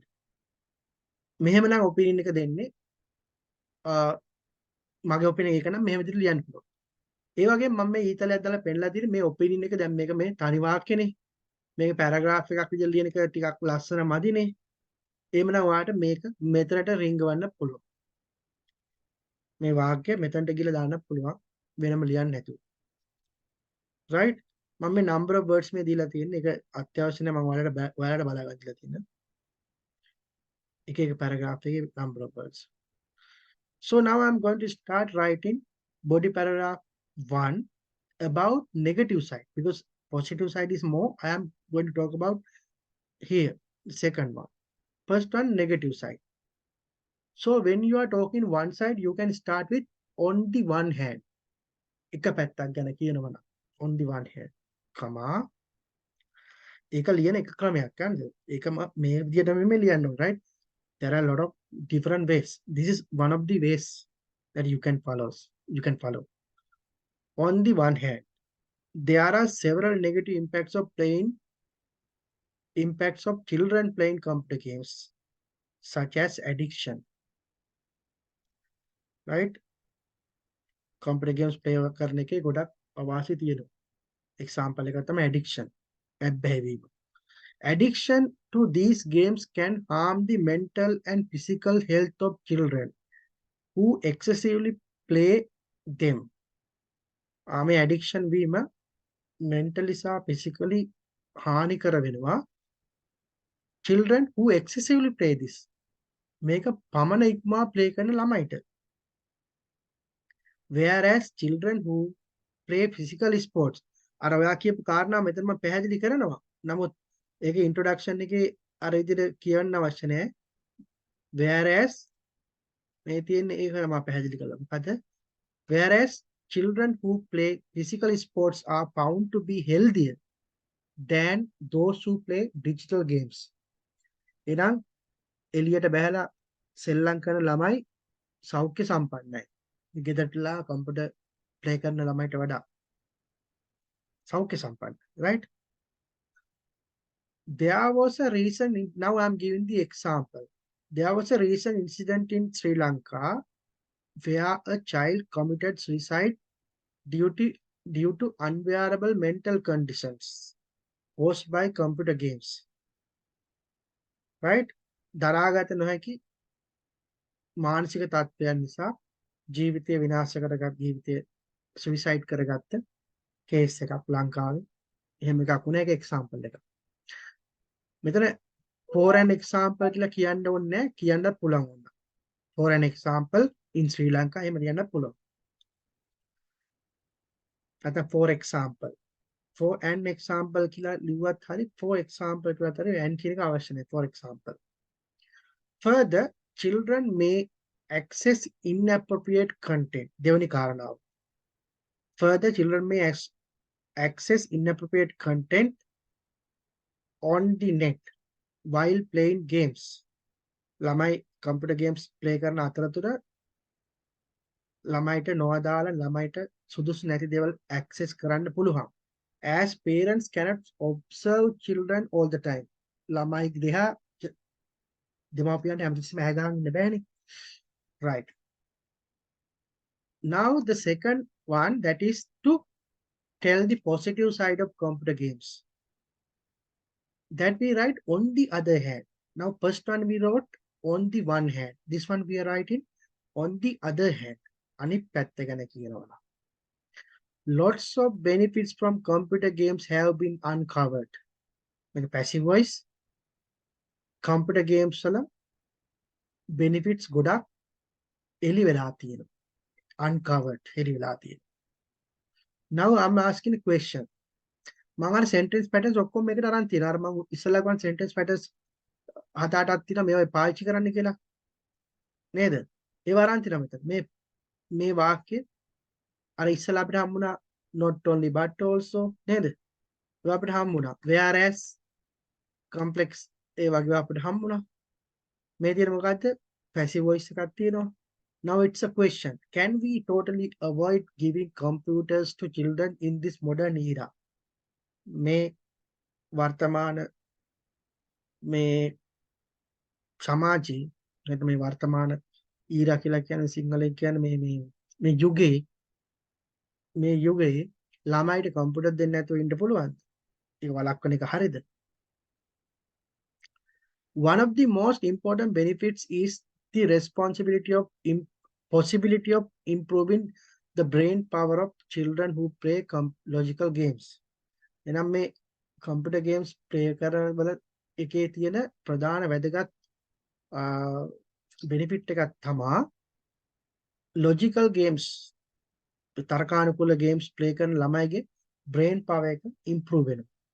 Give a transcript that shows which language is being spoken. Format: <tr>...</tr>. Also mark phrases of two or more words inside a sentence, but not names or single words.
<si>මෙහෙමනම් opinion එක දෙන්නේ මගේ opinion එක නම් මෙහෙම විදිහට ලියන්න පුළුවන්. ඒ වගේම මම මේ ඊතලයක් දාලා පෙන්නලා තියෙන්නේ මේ opinion එක දැන් මේක මේ තනි වාක්‍යනේ. මේක paragraph එකක් විදිහට ලියන එක ටිකක් ලස්සන මදිනේ. එහෙමනම් ඔයාලට මේක මෙතනට රිංගවන්න පුළුවන්. මේ වාක්‍ය මෙතනට ගිහලා දාන්න පුළුවන් වෙනම ලියන්න නැතුව. right? මම මේ</si> <en>number of words</en> <si>මේ දීලා තියෙන්නේ. ඒක අත්‍යවශ්‍ය නැහැ. මම ඔයාලට බලා ගන්න දීලා තියෙනවා. එක එක paragraph එකේ</si> <en>number of words. So now I'm going to start writing body paragraph 1 about negative side, because positive side is more. I am going to talk about here the second one. First one, negative side. So when you are talking one side, you can start with on the one hand.</en> <si>එක පැත්තක් ගැන කියනවා නම්</si> <en>on the one hand,</en> <si>comma ඒක ලියන එක ක්‍රමයක් ගන්නද? ඒක මේ විදිහට මෙහෙම ලියන්න ඕනේ,</si> <en>right? There are a lot of different ways. This is one of the ways that you can follow. On the one hand, there are several negative impacts of children playing computer games, such as addiction.</en> <si>Right?</si> <en>Computer games play</en> <si>කරන එකේ ගොඩක් අවාසි තියෙනවා. Example එක තමයි addiction. ඇබ්බැහිවීම.</si> <en>Addiction to these games can harm the mental and physical health of children who excessively play them.</en> <si>මේ addiction වීම mentally සහ physically හානිකර වෙනවා.</si> <en>Children who excessively play this.</en> <si>මේක පමණ ඉක්මවා play කරන ළමයිට.</si> <en>Whereas children who play physical sports,</en> <si>අර ඔයා කියපු කාරණා මෙතන මම පැහැදිලි කරනවා. නමුත් ඒකේ introduction එකේ අර විදිහට කියන්න අවශ්‍ය නැහැ. Whereas මේ තියෙන්නේ ඒක මම පැහැදිලි කළා.</si> <en>මොකද whereas children who play physical sports are found to be healthier than those who play digital games.</en> <si>එහෙනම් එළියට බහැලා සෙල්ලම් කරන ළමයි සෞඛ්‍ය සම්පන්නයි. ගෙදරටලා</si> <en>computer play</en> <si>කරන ළමයිට වඩා සෞඛ්‍ය සම්පන්න,</si> <en>right? There was a recent, now I'm giving the example. There was a recent incident in Sri Lanka where a child committed suicide due to unbearable mental conditions caused by computer games. Right?</en> <si>දරාගත නොහැකි මානසික තත්ත්වයන් නිසා ජීවිතය විනාශ කරගත්, ජීවිතය suicide කරගත්ත කේස් එකක් ලංකාවේ. එහෙම එකක් වුණා. ඒක example එකක්. මෙතන</si> <en>for an example</en> <si>කියලා කියන්න ඕනේ නැහැ, කියන්නත් පුළුවන් වුණා.</si> <en>For an example, in Sri Lanka</en> <si>එහෙම ලියන්න පුළුවන්. නැත්නම්</si> <en>for example. For an example</en> <si>කියලා ලිව්වත් හරි</si> <en>for example</en> <si>කියලා හරි and කියන එක අවශ්‍ය නැහැ.</si> <en>For example. Further, children may access inappropriate content.</en> <si>දෙවෙනි කාරණාව.</si> <en>Further, children may access inappropriate content on the net while playing games.</en> <si>ළමයි</si> <en>computer games play</en> <si>කරන අතරතුර ළමයිට නොඅදාළ ළමයිට සුදුසු නැති දේවල් access කරන්න පුළුවන්.</si> <en>As parents cannot observe children all the time.</en> <si>ළමයි දිහා දෙමාපියන්ට හැමතිස්සෙම ඇහැ ගන්න බෑනේ.</si> <en>Right. Now the second one, that is to tell the positive side of computer games. That we write on the other hand. Now first one we wrote on the one hand. This one we are writing on the other hand.</en> <si>අනිත් පැත්ත ගැන කියනවා.</si> <en>Lots of benefits from computer games have been uncovered. Like passive voice, computer games</en> <si>වල benefits ගොඩක් එළි වෙලා තියෙනවා. Uncovered එළි වෙලා තියෙනවා.</si> <en>Now I'm asking a question.</en> <si>මම අර</si> <en>sentence patterns</en> <si>ඔක්කොම මේකට අරන් තියෙනවා. අර මම ඉස්සෙල්ලා ගන්න</si> <en>sentence patterns</en> <si>හත අටක් තියෙනවා මේවා පාවිච්චි කරන්න කියලා. නේද? ඒවා අරන් තියෙනවා මෙතන. මේ වාක්‍ය අර ඉස්සෙල්ලා අපිට හම්බුණා</si> <en>not only but also</en> <si>නේද? ඒවා අපිට හම්බුණා.</si> <en>Whereas complex</en> <si>ඒ වගේ අපිට හම්බුණා. මේ තියෙන මොකද්ද?</si> <en>Passive voice</en> <si>එකක් තියෙනවා.</si> <en>Now it's a question. Can we totally avoid giving computers to children in this modern era?</en> <si>මේ වර්තමාන මේ සමාජයේ නැත්නම් මේ වර්තමාන ඊරා කියලා කියන්නේ සිංහලෙන් කියන්නේ මේ යුගයේ ළමයිට කම්පියුටර් දෙන්න නැතුව ඉන්න පුළුවන්ද? ඒක වළක්වන එක හරියද?</si> <en>One of the most important benefits is the possibility of improving the brain power of children who play logical games.</en> <si>එනම් මේ</si> <en>computer games play</en> <si>කරන වල එකේ තියෙන ප්‍රධාන වැදගත් benefit එකක් තමයි</si> <en>logical games</en> <si>තර්කානුකූල</si> <en>games play</en> <si>කරන ළමයිගේ</si> <en>brain power</en> <si>එක improve වෙනවා.</si>